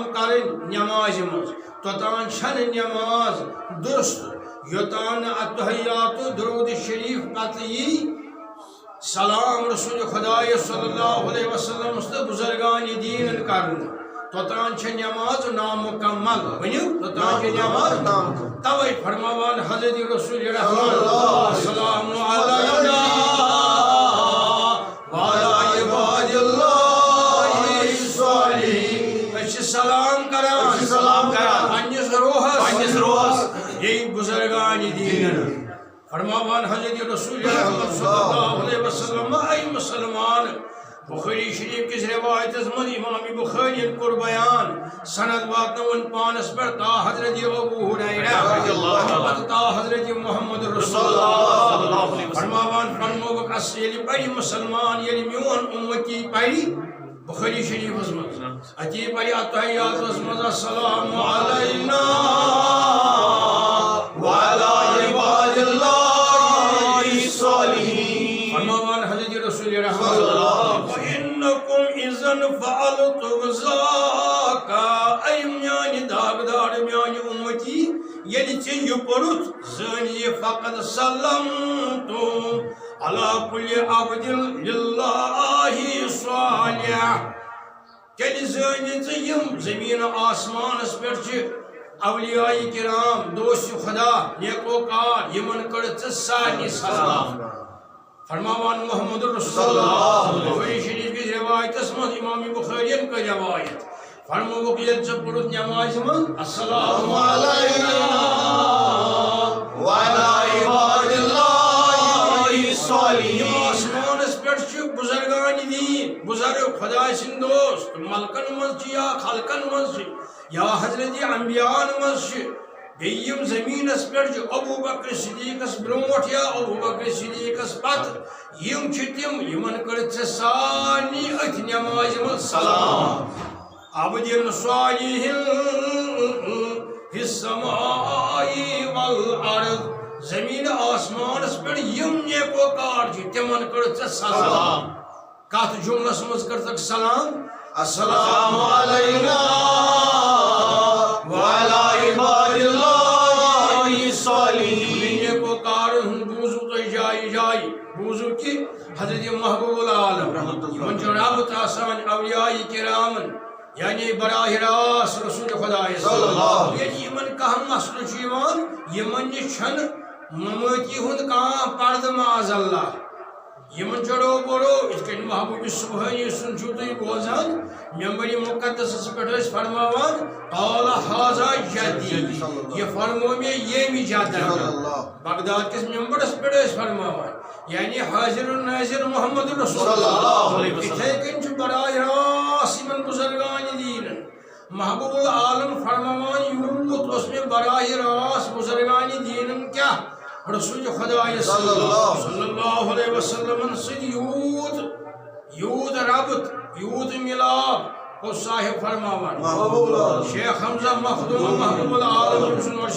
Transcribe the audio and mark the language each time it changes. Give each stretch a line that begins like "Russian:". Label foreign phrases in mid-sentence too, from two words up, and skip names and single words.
Kashmiri: کرٕنۍ نٮ۪مازِ منٛز توٚتام چھنہٕ نٮ۪ماز درست یوٚتام نہٕ اتحیات درود شریف پتہٕ یی سلام رسول خدایہ
Arabic: صلی اللہ علیہ وسلم
Kashmiri: تہٕ بُزرگان دیٖنن کرنہٕ توٚتام چھےٚ نٮ۪ماز نامُکمل ؤنِو توٚتام چھےٚ نٮ۪ماز توے فرماوان حضرت رسول رحمان
Arabic: السلام علینا وعلی عباد اللہ الصالحین
Kashmiri: أسۍ چھِ سلام کران پننِس روحس یہِ بُزرگان دیٖنن فرماوان حضرت رسول رحمت
Arabic: صلی اللہ علیہ وسلم
Kashmiri: اے مسلمان بخاری شریف کس روایتس من امام بخاری کور بیان سند واتنون پانس پر تا حضرت ابو ہریرہ تا حضرت محمد رسول اللہ فرماوان فرموک ییٚلہِ پرِ مسلمان ییٚلہِ میون امتی پرِ بخاری شریفس من اتی پرِ اتحیاتس من
Arabic: السلام علینا وعلی عباد اللہ الصالحین
Kashmiri: فرماوان حضرت رسول رحمت
Arabic: وَإِنَّكُمْ إِذًا فَعَلْتُمْ ذَاكَ
Kashmiri: اے میانہِ داغدار میانہِ اُمتی ییٚلہِ ژےٚ یہِ پوٚرُتھ زٲنۍ یہِ فقط
Arabic: سلمتُم علی کُلِّ عبدٍ لِلّٰهِ صالح
Kashmiri: تیٚلہِ زٲنۍ ژٕ یِم زٔمیٖن آسمانس پٮ۪ٹھ چھِ اولیاء کرام دوست خدا نیکوکار یمن کڑ ژٕ سارنٕے سلام فرماوان محمد رسول اللہ بخاری شریف کی روایتس من امام بخارین کا روایت فرموک ییٚلہِ ژٕ پوٚرُتھ نٮ۪مازِ منٛز
Arabic: السلام علینا وعلی عباد اللہ الصالحین
Kashmiri: آسمانس پٮ۪ٹھ چھِ بُزرگان دیٖن بُزرگ خداے سٕنٛدۍ دوست ملکن منٛز چھِ یا خلقن منٛز چھِ یا حضرت انبیاء منٛز چھِ بیٚیہِ یِم زٔمیٖنس پٮ۪ٹھ چھِ ابو بکر صدیقس برونٛٹھ یا ابو بکر صدیقس پتہٕ یِم چھِ تِم یِمن کٔر ژےٚ سارنٕے أتھۍ نٮ۪مازِ منٛز سلام
Arabic: عبدٍ صالحٍ فی السماء والارض
Kashmiri: زمیٖن آسمانس پٮ۪ٹھ یِم نیکوکار چھِ تِمن کٔر ژےٚ سلام کتھ جملس منٛز کٔرتکھ سلام
Arabic: السلام علینا وعلی عباد اللہ الصالحین
Kashmiri: نیکوکارن ہُنٛد بوٗزوٗ تُہۍ جایہِ جایہِ بوٗزوٗ کہِ حضرت محبوب العالم یِمن چھُ رابطہٕ آسان اولیاء کرامن یعنی براہ راست رسول خدایس ییٚلہِ یِمن کانٛہہ مسلہٕ چھُ یِوان یِمن نِش چھنہٕ ممٲتی ہُنٛد کانٛہہ پردٕ معاذ اللہ یمن چڑو بڑو اس کن محبوب سبحانی سن چھو تُہۍ بوزان ممبر مقدسس پٮ۪ٹھ فرماوان
Arabic: قال ھذا جدی
Kashmiri: یہ فرمو مےٚ ییٚمہِ جدہ بغداد کس ممبرس پٮ۪ٹھ فرماوان یعنی حاضر ناظر محمد رسول اللہ یِتھے کٔنۍ چھُ براہ راست یمن بُزرگان دیٖنن محبوب العالم فرماوان یوٗت اوس مےٚ براہ راست بُزرگان دیٖنن کیٛاہ رسول خدا
Arabic: صلی اللہ علیہ وسلم
Kashmiri: سۭتۍ یوٗت ربط یوٗت مِلاپ اوس صاحب فرماوان شیخ حمزہ مخدوم محبوب العالم سُنٛد ورشہِ